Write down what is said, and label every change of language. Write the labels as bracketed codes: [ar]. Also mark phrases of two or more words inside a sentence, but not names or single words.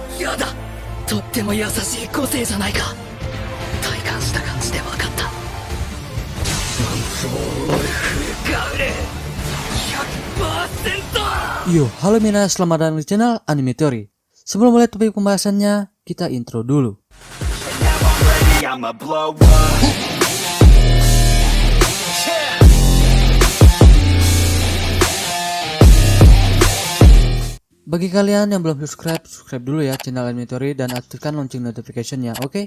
[ja] ラーだ。とっても優しい個性じゃないか。体感した感じで分かった。ワンフォーオールフルガウレ 100%。 [id] Yo, halo Mina, selamat datang di channel Anime Theory. Sebelum mulai topik pembahasannya, kita intro dulu. Bagi kalian yang belum subscribe dulu ya channel Anime Theory dan aktifkan lonceng notification-nya, oke?